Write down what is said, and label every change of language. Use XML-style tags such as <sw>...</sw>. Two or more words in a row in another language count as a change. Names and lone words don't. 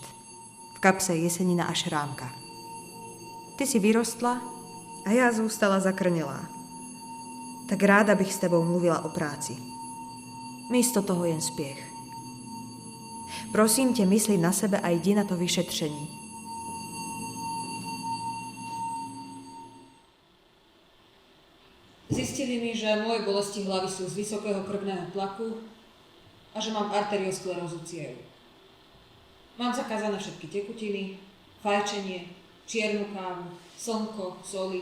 <cs>V kapse jesenina a šrámka. Ty si vyrostla a já zůstala zakrnělá. Tak ráda bych s tebou mluvila o práci. Místo toho jen spěch. Prosím tě, mysli na sebe a jdi na to vyšetření.</cs> <sk>Zistili mi, že moje bolesti hlavy sú z vysokého krvného tlaku a že mám arteriosklerózu ciev. Mám zakázané všetky tekutiny, fajčenie, čiernu kávu, slnko, soli.</sk>